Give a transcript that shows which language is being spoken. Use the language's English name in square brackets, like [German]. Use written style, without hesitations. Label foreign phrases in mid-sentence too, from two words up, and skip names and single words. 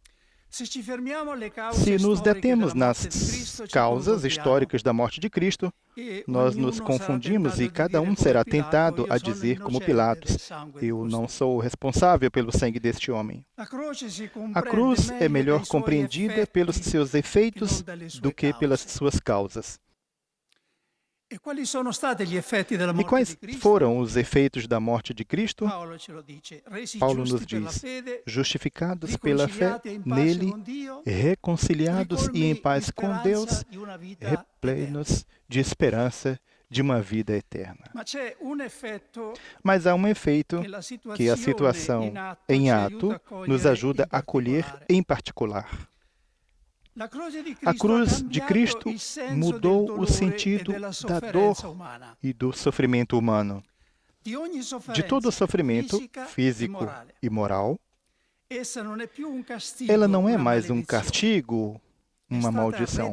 [Portuguese] Se nos detemos nas causas históricas da morte de Cristo, nós nos confundimos e cada um será tentado a dizer como Pilatos: eu não sou responsável pelo sangue deste homem. A cruz é melhor compreendida pelos seus efeitos do que pelas suas causas. [Italian] E quali sono stati gli effetti della [Portuguese] E [Italian] morte [Portuguese] quais [Italian] di Cristo? [Portuguese] foram os efeitos da morte de Cristo? [Italian] Paolo ce lo dice. Resi [Portuguese] Paulo nos [Italian] giusti per la [Portuguese] diz: [Italian] fede, [Portuguese] justificados pela fé [Italian] riconciliati e in pace [Portuguese] nele, [Italian] con Dio, [Portuguese] reconciliados e em [Italian] ricolmi [Portuguese] paz [Italian] di [Portuguese] com [Italian] speranza [Portuguese] Deus, [Italian] di una vita eterna. [Portuguese] replenos de esperança de uma vida eterna. [Italian] Ma c'è un effetto [Portuguese] Mas há um efeito que que a situação em ato nos ajuda a acolher em particular. A cruz de Cristo mudou o sentido da dor e do sofrimento humano. De todo o sofrimento físico e moral, ela não é mais um castigo, uma maldição.